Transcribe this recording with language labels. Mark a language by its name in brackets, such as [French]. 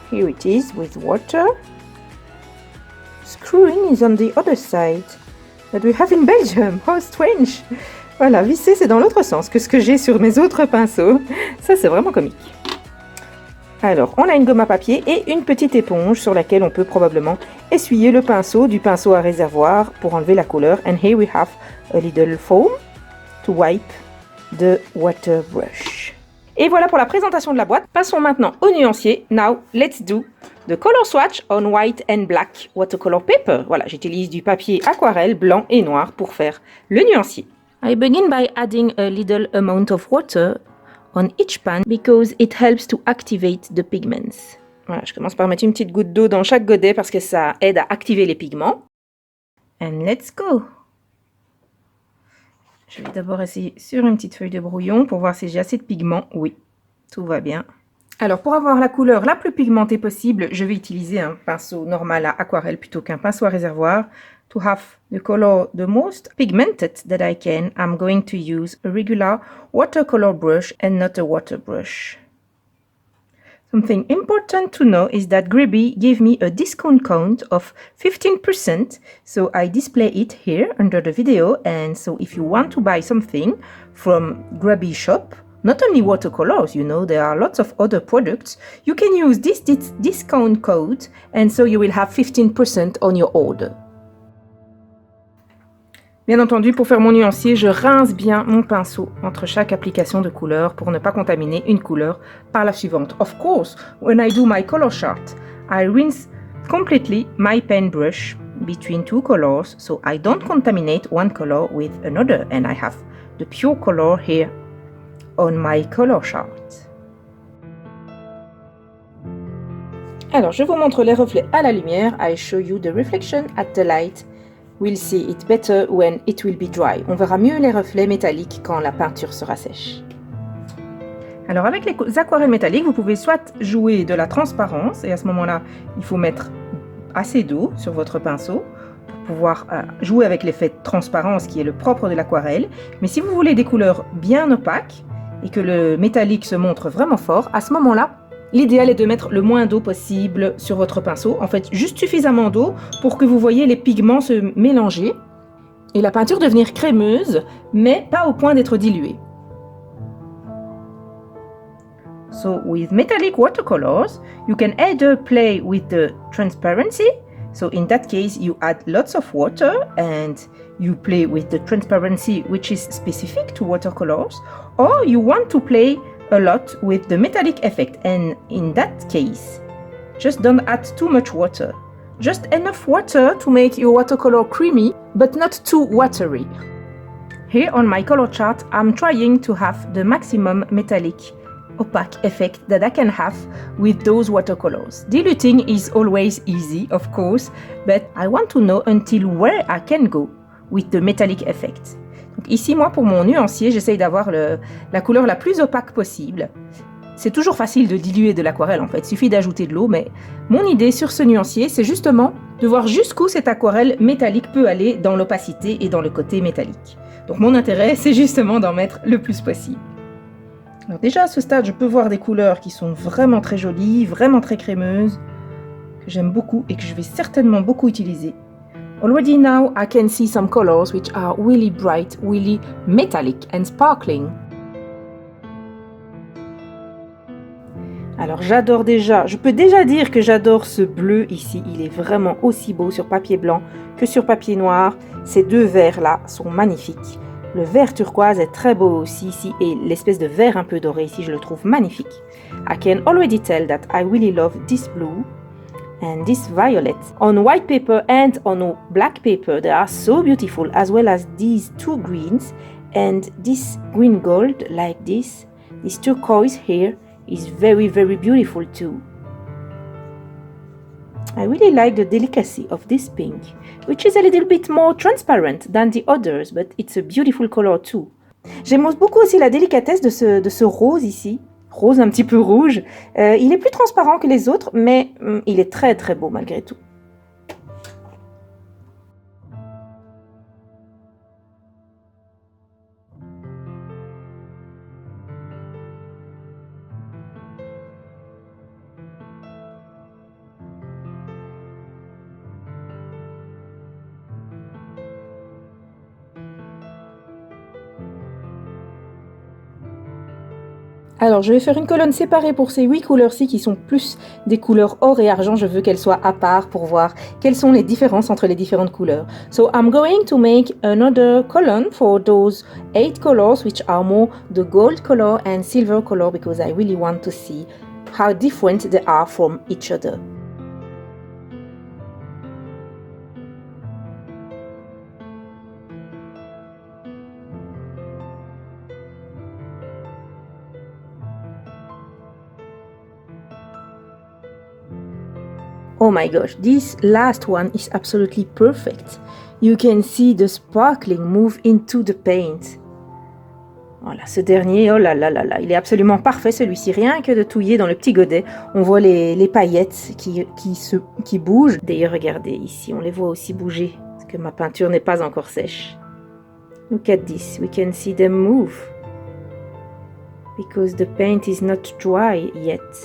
[English] Here it is with water. Screwing is on the other side that we have in Belgium. How strange. [French] Voilà, visser c'est dans l'autre sens que ce que j'ai sur mes autres pinceaux. Ça c'est vraiment comique. Alors, on a une gomme à papier et une petite éponge sur laquelle on peut probablement essuyer le pinceau du pinceau à réservoir pour enlever la couleur. [English] And here we have a little foam to wipe the water brush. [French] Et voilà pour la présentation de la boîte. Passons maintenant au nuancier. [English] Now, let's do the color swatch on white and black watercolor paper. [French] Voilà, j'utilise du papier aquarelle blanc et noir pour faire le nuancier. [English] I begin by adding a little amount of water on each pan because it helps to activate the pigments. [French] Voilà, je commence par mettre une petite goutte d'eau dans chaque godet parce que ça aide à activer les pigments. [English] And let's go! [French] Je vais d'abord essayer sur une petite feuille de brouillon pour voir si j'ai assez de pigments. Oui, tout va bien. Alors pour avoir la couleur la plus pigmentée possible, je vais utiliser un pinceau normal à aquarelle plutôt qu'un pinceau à réservoir. [English] To have the color the most pigmented that I can, I'm going to use a regular watercolor brush and not a water brush. Something important to know is that Grabby gave me a discount code of 15%, so I display it here under the video. And so if you want to buy something from Grabby shop, not only watercolors, you know, there are lots of other products, you can use this discount code, and so you will have 15% on your order. [French] Bien entendu, pour faire mon nuancier, je rince bien mon pinceau entre chaque application de couleur pour ne pas contaminer une couleur par la suivante. [English] Of course, when I do my color chart, I rinse completely my pen brush between two colors, so I don't contaminate one color with another, and I have the pure color here on my color chart. [French] Alors, je vous montre les reflets à la lumière. [English] I show you the reflection at the light. We'll see it better when it will be dry. [French] On verra mieux les reflets métalliques quand la peinture sera sèche. Alors avec les aquarelles métalliques, vous pouvez soit jouer de la transparence, et à ce moment-là, il faut mettre assez d'eau sur votre pinceau pour pouvoir jouer avec l'effet de transparence qui est le propre de l'aquarelle. Mais si vous voulez des couleurs bien opaques et que le métallique se montre vraiment fort, à ce moment-là, l'idéal est de mettre le moins d'eau possible sur votre pinceau. En fait, juste suffisamment d'eau pour que vous voyez les pigments se mélanger et la peinture devenir crémeuse, mais pas au point d'être diluée. [English] So, with metallic watercolors, you can either play with the transparency, So in that case, you add lots of water and you play with the transparency which is specific to watercolors, or you want to play a lot with the metallic effect, and in that case, just don't add too much water. Just enough water to make your watercolor creamy, but not too watery. Here on my color chart, I'm trying to have the maximum metallic opaque effect that I can have with those watercolors. Diluting is always easy, of course, but I want to know until where I can go with the metallic effect. [French] Donc ici, moi, pour mon nuancier, j'essaye d'avoir la couleur la plus opaque possible. C'est toujours facile de diluer de l'aquarelle, en fait, il suffit d'ajouter de l'eau, mais mon idée sur ce nuancier, c'est justement de voir jusqu'où cette aquarelle métallique peut aller dans l'opacité et dans le côté métallique. Donc mon intérêt, c'est justement d'en mettre le plus possible. Alors déjà à ce stade, je peux voir des couleurs qui sont vraiment très jolies, vraiment très crémeuses, que j'aime beaucoup et que je vais certainement beaucoup utiliser. [English] Already now I can see some colors which are really bright, really metallic and sparkling. [French] Alors j'adore déjà, je peux déjà dire que j'adore ce bleu ici, il est vraiment aussi beau sur papier blanc que sur papier noir. Ces deux verts là sont magnifiques. Le vert turquoise est très beau aussi ici et l'espèce de vert un peu doré ici, je le trouve magnifique. [English] I can already tell that I really love this blue and this violet. On white paper and on black paper they are so beautiful, as well as these two greens and this green gold like this. This turquoise here is very beautiful too. I really like the delicacy of this pink, which is a little bit more transparent than the others, but it's a beautiful color too. [French] J'aime beaucoup aussi la délicatesse de ce rose ici, rose un petit peu rouge. Il est plus transparent que les autres, mais il est très beau malgré tout. Alors, je vais faire une colonne séparée pour ces 8 couleurs-ci qui sont plus des couleurs or et argent. Je veux qu'elles soient à part pour voir quelles sont les différences entre les différentes couleurs. [English] So, I'm going to make another column for those 8 colors which are more the gold color and silver color because I really want to see how different they are from each other. Oh my gosh, this last one is absolutely perfect. You can see the sparkling move into the paint. [French] Voilà, ce dernier, oh là là là là, il est absolument parfait celui-ci. Rien que de touiller dans le petit godet, on voit les paillettes qui bougent. D'ailleurs, regardez ici, on les voit aussi bouger, parce que ma peinture n'est pas encore sèche. [English] Look at this, we can see them move. Because the paint is not dry yet.